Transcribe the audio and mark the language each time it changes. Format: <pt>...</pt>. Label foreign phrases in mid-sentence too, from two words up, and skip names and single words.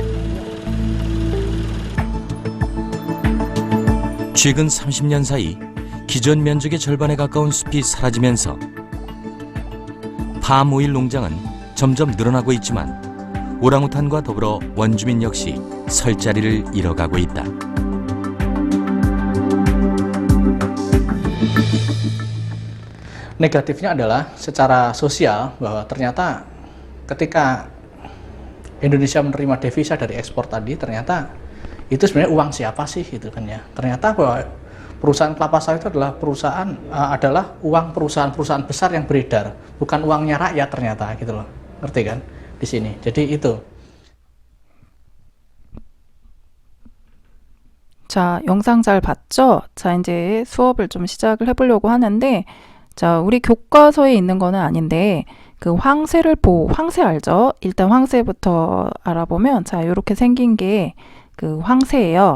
<ko>최근 30년 사이 기존 면적의 절반에 가까운 숲이 사라지면서 팜오일 농장은 점점 늘어나고 있지만 오랑우탄과 더불어 원주민 역시 설 자리를 잃어가고 있다.</ko> <id>Negatifnya adalah secara sosial bahwa ternyata ketika Indonesia menerima devisa dari ekspor tadi, ternyata itu sebenarnya uang siapa sih gitu kan ya. Ternyata bahwa perusahaan kelapa sawit itu adalah uang perusahaan-perusahaan besar yang beredar, bukan uangnya rakyat ternyata gitu loh. Ngerti kan di sini. Jadi itu.</id> <ko>자, 영상 잘 봤죠? 자, 이제 수업을 좀 시작을 해보려고 하는데, 자, 우리 교과서에 있는 거는 아닌데, 그 황새 알죠? 일단 황새부터 알아보면, 자, 요렇게 생긴 게 그 황새예요.</ko>